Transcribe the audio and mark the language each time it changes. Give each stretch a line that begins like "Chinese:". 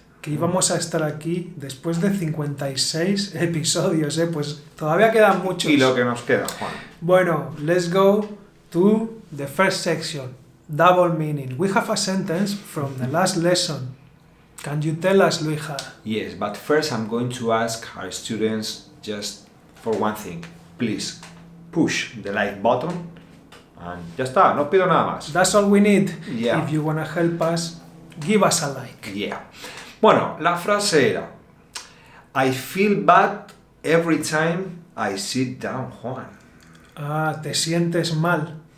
Spanish: Que íbamos a estar aquí después de 56 episodios, Pues todavía quedan muchos. Y lo que nos queda, Juan. Bueno,
English: let's go to the first section. Double meaning. We have a sentence from the last lesson. Can you tell us, Luija? Yes, but first I'm going to ask our students just for one thing. Please, push the like button.
Spanish: And ya está, no pido nada más.
English: That's all we need. Yeah. If you wanna help us, give us a like. Yeah.
Spanish: Bueno, la frase era:
English: I feel bad every time I sit down, Juan.
Spanish: Ah, te sientes mal.